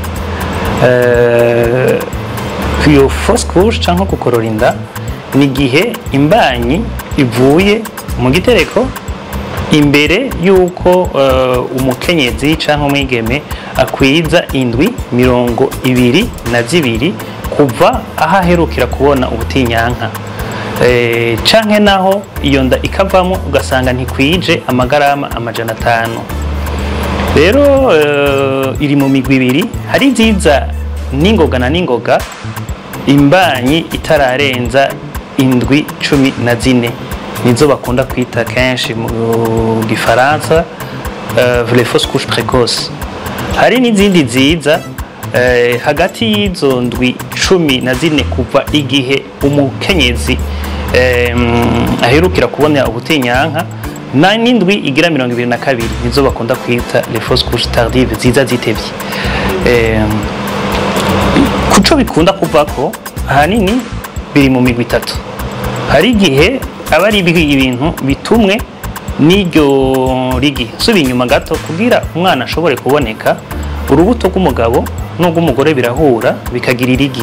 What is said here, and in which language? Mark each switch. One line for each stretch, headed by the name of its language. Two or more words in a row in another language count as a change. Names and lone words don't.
Rundi: Iyo
French: fausse couche
Rundi: cyangwa gukorora inda ni gihe imbanyi ivuye mu gitereko imbere yuko umukenyezi cyangwa umwigeme akwiza indwi 22 kuva aho aherukira kubona ubutinyanka, canke naho iyo nda ikavamo ugasanga ntikwije amagarama 500. Rero iri mu migwi ibiri, hari nziza n'ingoga na n'ingoga. Imbanyi itararenza indwi 14 nizo bakunda kwita kenshi mu gifaransa
French: les fausses couches précoces.
Rundi: Hari n'izindi nziza hagati y'izo ndwi 14 kuva igihe umukenyezi aherukira kubona ubutinyanka n'indwi igira 22 nizo bakunda kwita
French: les fausses couches tardives,
Rundi: ziza zitevye. Kuco bikunda kuvako ahanini biri mu migwi 3. Hari igihe abari ibintu bitumwe n'iryo rigi. Subi inyuma gato kugira umwana ashobore kuboneka, urubuto rw'umugabo n'ubw'umugore birahura bikagira irigi.